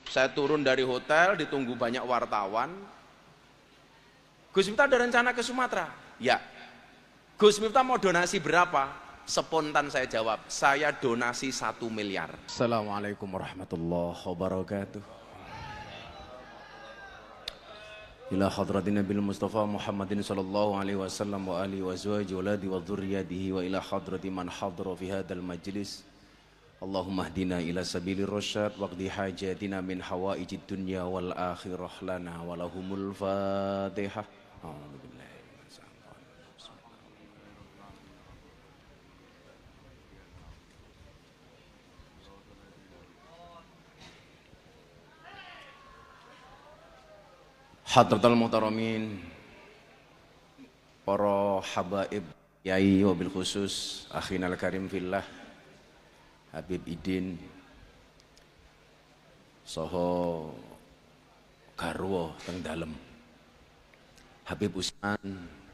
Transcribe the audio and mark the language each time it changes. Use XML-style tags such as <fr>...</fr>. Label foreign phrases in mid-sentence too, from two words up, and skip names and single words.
<id>Saya turun dari hotel, ditunggu banyak wartawan. Gus Miftah ada rencana ke Sumatera? Ya. Gus Miftah mau donasi berapa? Spontan saya jawab, saya donasi 1 miliar.</id> <ar>السلام عليكم ورحمة الله وبركاته. إلى حضرة النبي المصطفى محمد صلى الله عليه وسلم وآله وأزواج وأولاد وذرياته وإلى حضرة من حضر في هذا المجلس. اللهم اهدنا إلى سبيل الرشاد واقض حاجاتنا من حوائج الدنيا والآخرة لنا ولهم الفاتحة. حضرات المحترمين, para habaib yai وبالخصوص أخينا الكريم في الله حبيب إدين</ar> <jv>soho garwa teng dalem Habib Usman,</jv>